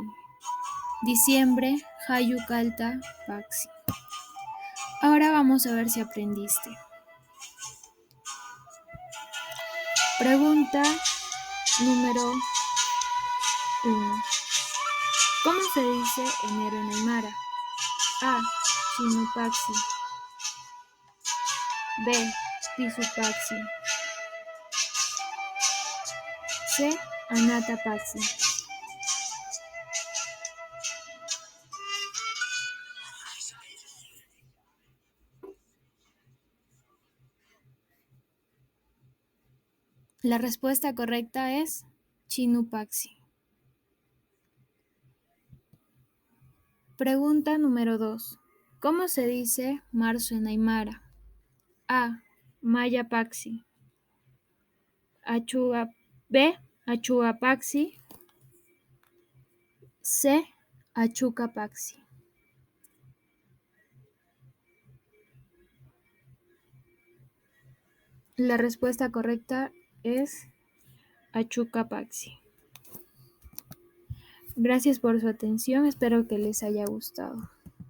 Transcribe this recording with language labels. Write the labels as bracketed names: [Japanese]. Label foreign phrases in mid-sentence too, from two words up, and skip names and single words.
[Spanish] Diciembre, [Aymara] Jayucalta Paxi. [Spanish] Ahora vamos a ver si aprendiste. Pregunta número 1. ¿Cómo se dice enero en Aymara? A. Chinupaxi. B. Tisupaxi. C. Anatapaxi. La respuesta correcta es Chinupaxi. Pregunta número 2. ¿Cómo se dice marzo en Aymara? A. Mayapaxi. B. Achugapaxi. C. Achucapaxi. La respuesta correcta es Achucapaxi. Gracias por su atención, espero que les haya gustado.